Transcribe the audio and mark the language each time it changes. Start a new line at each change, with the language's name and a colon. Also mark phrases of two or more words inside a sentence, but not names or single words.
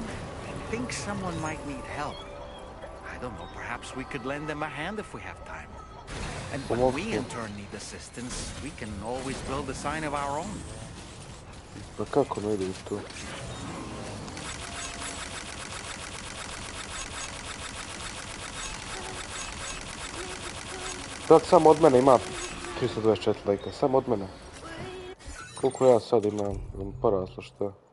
English: I think someone might need help. I don't know, perhaps we could lend them a hand if we have time. And when we in turn need assistance, we can always build a sign of our own.
Bosnian: Pa kako ne ideš tu? Sad samo od mene ima 324 lajka, samo od mene. Koliko ja sad imam poraslo što?